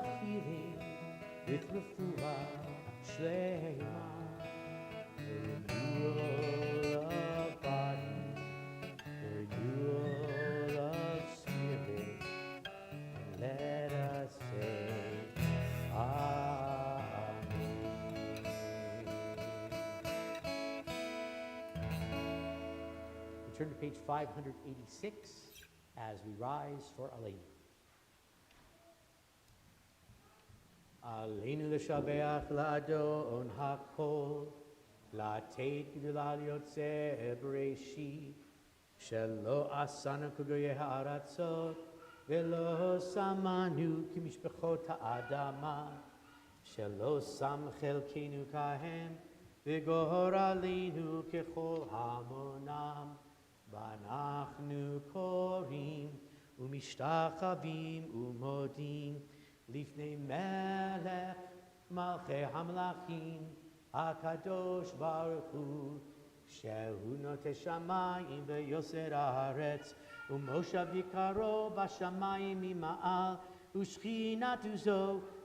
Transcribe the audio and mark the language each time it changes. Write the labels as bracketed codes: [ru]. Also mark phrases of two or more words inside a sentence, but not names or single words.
[en] healing with [he] רפואה שלמה, [en] the renewal of body, the renewal of spirit, and let us say, Amen. We turn to page 586 as we rise for Aleinu. [he] עלינו לשבח לאדון הכל, לתת גדלה ליוצר בראשית, שלא עשנו כגויי הארצות ולא שמנו כמשפחות האדמה שלא שם חלקנו כהם וגורלנו ככל המונם ואנחנו כורעים ומשתחוים ומודים לפני מלך מלכי המלכים הקדוש ברוך הוא שהוא נוטה שמים ויוסד ארץ ומושב יקרו בשמים ממעל ושכינת עזו